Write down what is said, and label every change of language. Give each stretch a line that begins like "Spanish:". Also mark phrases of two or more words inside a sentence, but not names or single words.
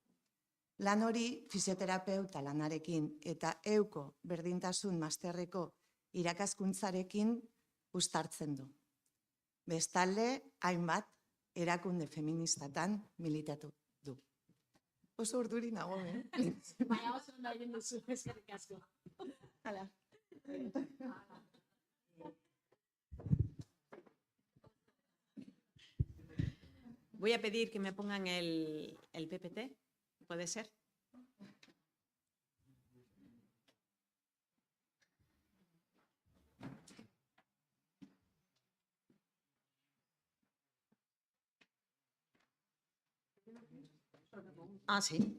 Basque: Lan hori fisioterapeuta lanarekin eta euko berdintasun masterreko irakaskuntzarekin uztartzen du. Bestalde, hainbat erakunde feministatan militatu du. Oso urduri nago, Baina oso ondo egin duzu, eskerrik asko. Hala.
Spanish: Voy a pedir que me pongan el PPT, ¿puede ser? Ah, sí.